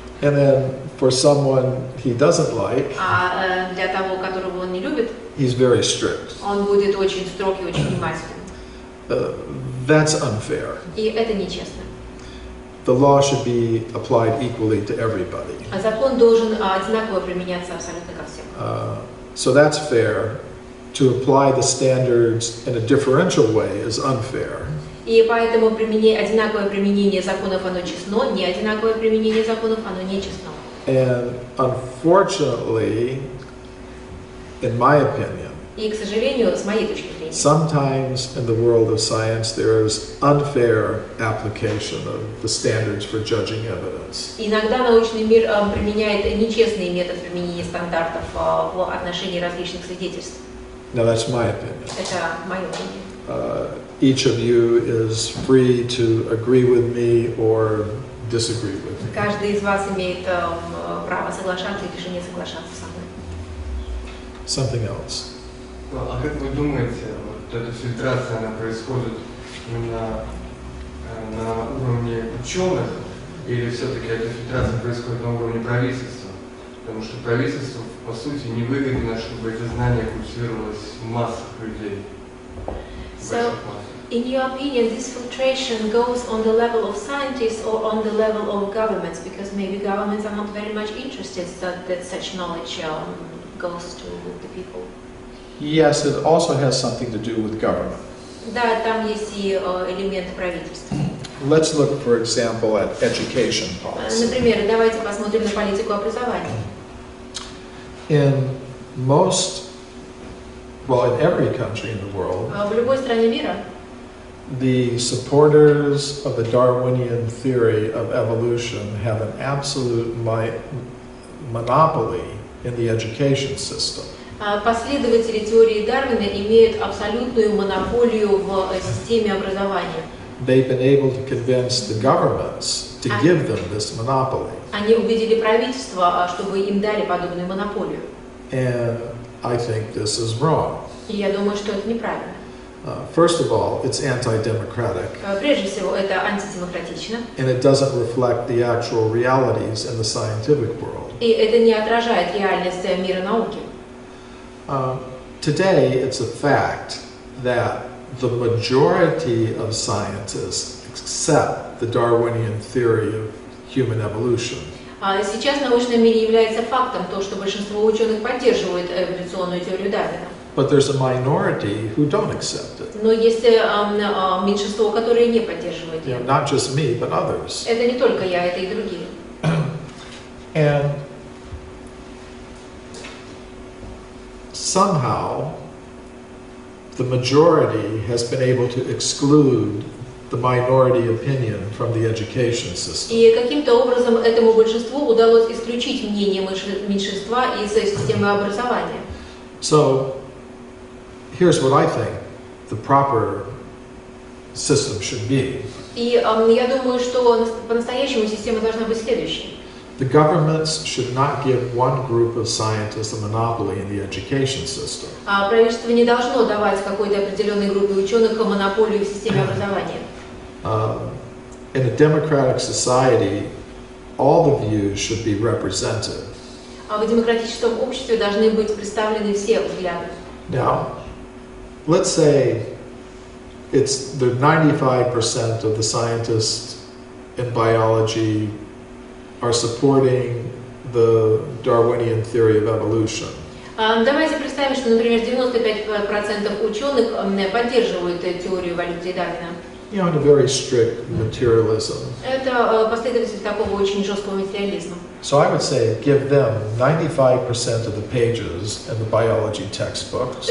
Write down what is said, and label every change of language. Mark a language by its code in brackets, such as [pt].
[en] And then for someone he doesn't like, [ru] А для того, которого он не любит, [en] he's very strict. [ru] он будет очень строг и очень внимателен. [en] That's unfair. [ru] И это нечестно. [en] The law should be applied equally to everybody. [ru] А закон должен одинаково применяться абсолютно ко всем. [en] So that's fair. To apply the standards in a differential way is unfair. [ru] И поэтому одинаковое применение законов, оно честно, не одинаковое применение законов, оно нечестно. [en] And unfortunately, in my opinion, [ru] И, к сожалению, с моей точки зрения, [en] sometimes in the world of science there is unfair application of the standards for judging evidence. [ru] иногда научный мир применяет нечестный метод применения стандартов в отношении различных свидетельств. [en] Now that's my opinion. [ru] Это мое мнение. [en] Each of you is free to agree with me or disagree with me. [ru] Каждый из вас имеет право соглашаться или же не соглашаться со мной. [en] Something else. [ru] А как вы думаете, вот эта фильтрация, она происходит именно на уровне ученых, или все-таки эта фильтрация происходит на уровне правительства? Потому что правительству, по сути, невыгодно, чтобы эти знания культивировалось в массах людей. [en] So, in your opinion, this filtration goes on the level of scientists or on the level of governments? Because maybe governments are not very much interested that such knowledge goes to the people. Yes, it also has something to do with government. [ru] Да, там есть и элементы правительства. [en] Let's look, for example, at education policy. [ru] Например, давайте посмотрим на политику образования. [en] In every country in the world, [ru] В любой стране мира [en] the supporters of the Darwinian theory of evolution have an absolute monopoly in the education system. [ru] последователи теории Дарвина имеют абсолютную монополию в системе образования. [en] They've been able to convince the governments to give them this monopoly. [ru] Они убедили правительство, чтобы им дали подобную монополию. [en] And I think this is wrong. [ru] И я думаю, что это неправильно. [en] First of all, it's anti-democratic, [ru] Прежде всего, это антидемократично, [en] and it doesn't reflect the actual realities in the scientific world. [ru] и это не отражает реальность мира науки. [en] Today, it's a fact that the majority of scientists accept the Darwinian theory of human evolution. [ru] Сейчас в научном мире является фактом то, что большинство ученых поддерживают эволюционную теорию Дарвина. [en] But there's a minority who don't accept it. [ru] Но есть меньшинство, которое не поддерживает ее. [en] Not just me, but others. [ru] Это не только я, это и другие. [en] And somehow, the majority has been able to exclude the minority opinion from the education system. [ru] И каким-то образом этому большинству удалось исключить мнение меньшинства из системы образования. [en] So, here's what I think the proper system should be. [ru] И я думаю, что по-настоящему система должна быть следующей. [en] The governments should not give one group of scientists a monopoly in the education system. [ru] Правительство не должно давать какой-то определенной группе ученых монополию в системе образования. [en] In a democratic society, all the views should be represented. [ru] В демократическом обществе должны быть представлены все взгляды. [en] Now, let's say it's the 95% of the scientists in biology are supporting the Darwinian theory of evolution. [ru] Давайте представим, что, например, 95% ученых поддерживают теорию эволюции Дарвина. [en] You know, in a very strict materialism. [ru] Это последователь такого очень жесткого материализма. [en] So I would say give them 95% of the pages in the biology textbooks.